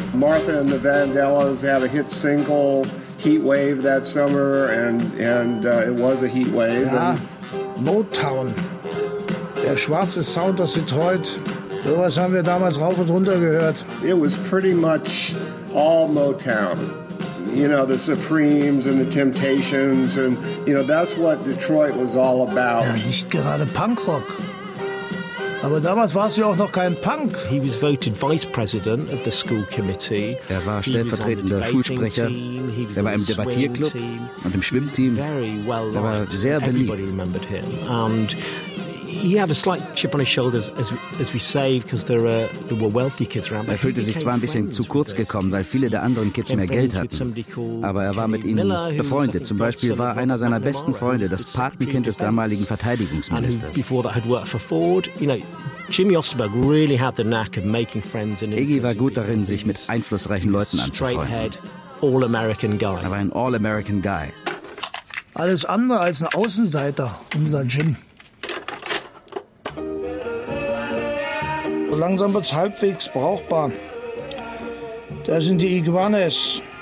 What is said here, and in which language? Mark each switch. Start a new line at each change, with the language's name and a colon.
English: Martha and the Vandellas had a hit single. Heat wave that summer, and it was a heat wave.
German: Ja, Motown, der schwarze Sound aus Detroit, sowas haben wir damals rauf und runter gehört.
English: It was pretty much all Motown. You know, the Supremes and the Temptations, and you know, that's what Detroit was all about.
German: Ja, nicht gerade Punkrock. Aber damals warst du auch noch kein Punk.
English: He was voted vice president of the school committee.
German: Er war stellvertretender Schulsprecher. Er war im Debattierclub und im Schwimmteam. Er war sehr beliebt.
English: Everybody remembered him. And he had a slight chip on his shoulders, as we say, because there were wealthy kids around.
German: Er fühlte sich zwar ein bisschen zu kurz gekommen, weil viele der anderen Kids mehr Geld hatten. Aber er war mit ihnen befreundet. Zum Beispiel war einer seiner besten Freunde das Patenkind des damaligen Verteidigungsministers.
English: Before that had worked for Ford, you know. Jimmy Osterberg really had the knack of making friends.
German: Iggy war gut darin, sich mit einflussreichen Leuten anzufreunden. Er war ein All-American Guy. Alles andere als ein Außenseiter, unser Jim. Langsam wird's halbwegs brauchbar. Da sind die Iguanes.